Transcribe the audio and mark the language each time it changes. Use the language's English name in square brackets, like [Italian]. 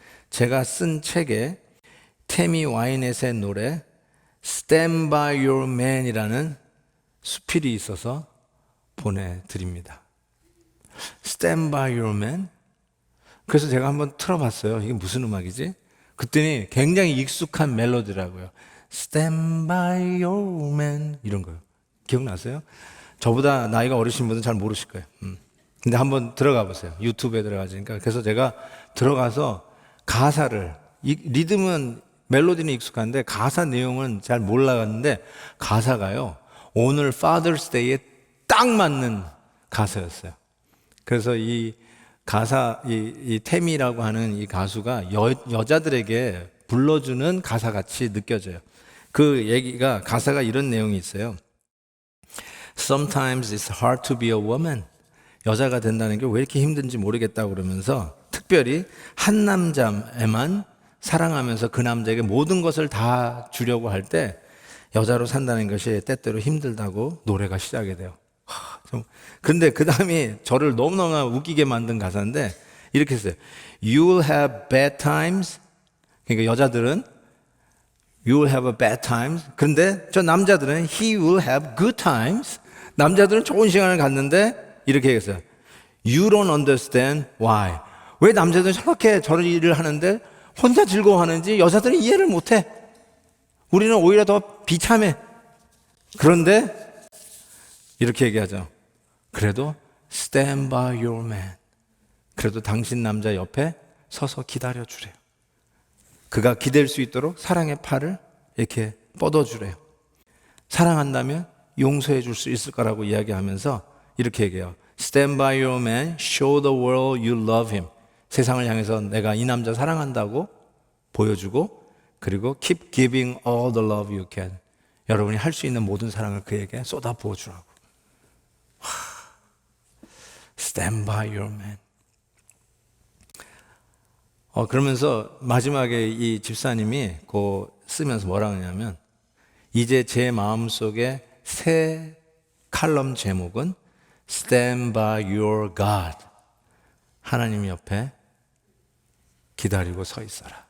[Korean] 제가 쓴 책에 태미 와이넷의 노래 Stand by Your Man이라는 수필이 있어서 보내드립니다. [English] Stand by Your Man. [Korean] 그래서 제가 한번 틀어봤어요. 이게 무슨 음악이지? 그랬더니 굉장히 익숙한 멜로디라고요. Stand by Your Man 이런 거요. 기억나세요? 저보다 나이가 어리신 분은 잘 모르실 거예요. 근데 한번 들어가 보세요. 유튜브에 들어가시니까. 그래서 제가 들어가서 가사를 리듬은 멜로디는 익숙한데 가사 내용은 잘 몰라갔는데 가사가요. 오늘 Father's Day에 딱 맞는 가사였어요. 그래서 이 가사, 이 태미라고 하는 이 가수가 여자들에게 불러주는 가사같이 느껴져요. 그 얘기가, 가사가 이런 내용이 있어요. [English] Sometimes it's hard to be a woman. [Korean] 여자가 된다는 게 왜 이렇게 힘든지 모르겠다고 그러면서 특별히 한 남자에만 사랑하면서 그 남자에게 모든 것을 다 주려고 할 때 여자로 산다는 것이 때때로 힘들다고 노래가 시작이 돼요. 그런데 그 다음이 저를 너무너무 웃기게 만든 가사인데 이렇게 했어요. [English] You'll have bad times. [Korean] 그러니까 여자들은 [English] You'll have a bad times. [Korean] 그런데 저 남자들은 [English] He will have good times. [Korean] 남자들은 좋은 시간을 갖는데 이렇게 얘기했어요. [English] You don't understand why. [Korean] 왜 남자들은 저렇게 저런 일을 하는데 혼자 즐거워하는지 여자들은 이해를 못해. 우리는 오히려 더 비참해. 그런데 이렇게 얘기하죠. 그래도 [English] stand by your man. [Korean] 그래도 당신 남자 옆에 서서 기다려주래요. 그가 기댈 수 있도록 사랑의 팔을 이렇게 뻗어주래요. 사랑한다면 용서해 줄 수 있을 거라고 이야기하면서 이렇게 얘기해요. [English] Stand by your man, show the world you love him. [Korean] 세상을 향해서 내가 이 남자 사랑한다고 보여주고 그리고 [English] keep giving all the love you can. [Korean] 여러분이 할 수 있는 모든 사랑을 그에게 쏟아 부어주라고. [English] Stand by your man. [Korean] 그러면서 마지막에 이 집사님이 쓰면서 뭐라 하냐면 이제 제 마음속에 새 칼럼 제목은 Stand by your God. 하나님 옆에 기다리고 서 있어라.